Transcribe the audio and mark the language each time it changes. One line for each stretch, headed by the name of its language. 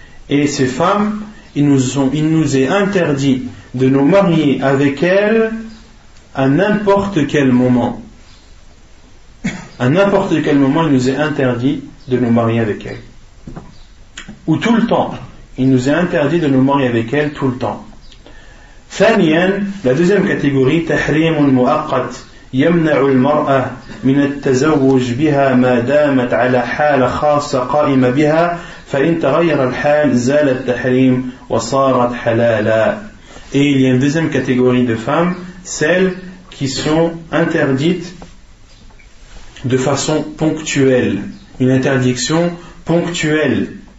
French: Et ces femmes, il nous est interdit de nous marier avec elles à n'importe quel moment. À n'importe quel moment, il nous est interdit de nous marier avec elles. Ou tout le temps. Il nous est interdit de nous marier avec elles tout le temps.
Arabic: ثانيا,
French: la deuxième catégorie,
Arabic: تحريم مؤقت يمنع المرأة من التزوج بها ما دامت على حالة خاصة قائمة بها فإن تغير الحال زال التحريم وصارت حلالا.
French: Et il y a une deuxième catégorie de femmes, celles qui sont interdites de façon ponctuelle, une interdiction ponctuelle.